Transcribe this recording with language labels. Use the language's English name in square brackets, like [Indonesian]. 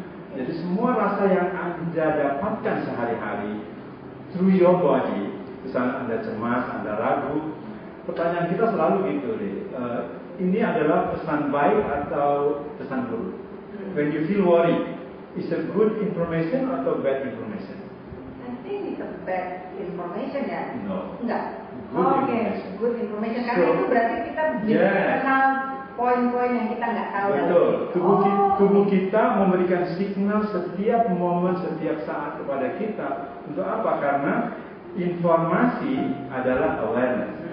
[Indonesian] Jadi semua rasa yang Anda dapatkan sehari-hari [English] through your body, [Indonesian] misalnya Anda cemas, Anda ragu, pertanyaan kita selalu gitu deh. Ini adalah pesan baik atau pesan buruk? [English] When you feel worried, is it good information [Indonesian] atau [English] bad information? I think it's a bad information ya. No. [Indonesian] Enggak. [English] Good Oke, good information. [Indonesian] Karena itu berarti kita bisa kenal poin-poin yang kita nggak tahu. Betul. Tubuh kita memberikan signal setiap momen, setiap saat kepada kita. Untuk apa? Karena informasi adalah awareness.